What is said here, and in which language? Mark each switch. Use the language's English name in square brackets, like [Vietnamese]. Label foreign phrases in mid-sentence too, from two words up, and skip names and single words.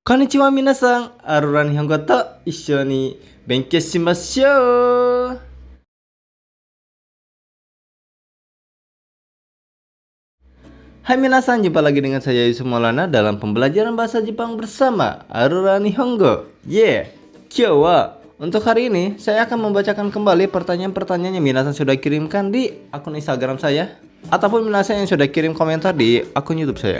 [Japanese] こんにちは皆さん、Aruran Nihongoと一緒に勉強しましょう. [Indonesian] Hai minasan, jumpa lagi dengan saya Yusuf Maulana dalam pembelajaran bahasa Jepang bersama Aruran Nihongo. [Japanese] 今日は [Indonesian] untuk hari ini saya akan membacakan kembali pertanyaan-pertanyaan yang minasan sudah kirimkan di akun Instagram saya ataupun minasan yang sudah kirim komentar di akun YouTube saya.